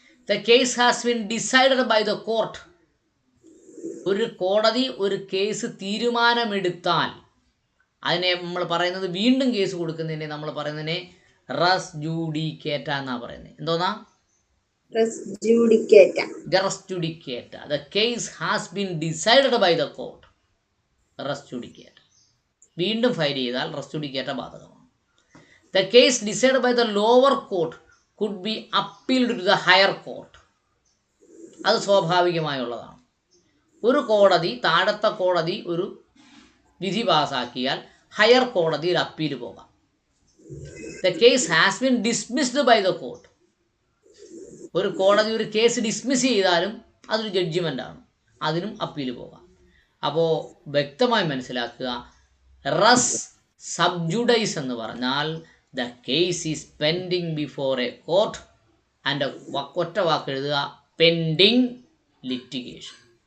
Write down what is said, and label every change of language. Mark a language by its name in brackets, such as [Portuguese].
[English] The case has been decided by the court. [Malayalam] ഒരു കോടതി ഒരു കേസ് തീരുമാനമെടുത്താൽ അതിനെ നമ്മൾ പറയുന്നത്, വീണ്ടും കേസ് കൊടുക്കുന്നതിനെ നമ്മൾ പറയുന്നതിനെ റസ് ജൂഡിക്കേറ്റ എന്നാണ് പറയുന്നത്. എന്തോന്നാ? [Latin] Res judicata. Res judicata. [English] The case has been decided by the court. [Latin] Res judicata. [Malayalam] വീണ്ടും ഫയൽ ചെയ്താൽ റസ് ജുഡിക്കേറ്റ ബാധകമാണ്. [English] The case decided by the lower court could be appealed to the higher court. [Malayalam] അത് സ്വാഭാവികമായുള്ളതാണ്. ഒരു കോടതി, താഴത്തെ കോടതി ഒരു വിധി പാസാക്കിയാൽ ഹയർ കോടതിയിൽ അപ്പീൽ പോകാം. [English] The case has been dismissed by the court. [Malayalam] ഒരു കോടതി ഒരു കേസ് ഡിസ്മിസ് ചെയ്താലും അതൊരു ജഡ്ജിമെൻ്റാണ്, അതിനും അപ്പീൽ പോകാം. അപ്പോൾ വ്യക്തമായി മനസ്സിലാക്കുക, റസ് സബ്ജുഡൈസ് എന്ന് പറഞ്ഞാൽ [English] the case is pending before a court [Malayalam] and ഒറ്റ വാക്ക് എഴുതുക, പെൻഡിങ് ലിറ്റിഗേഷൻ.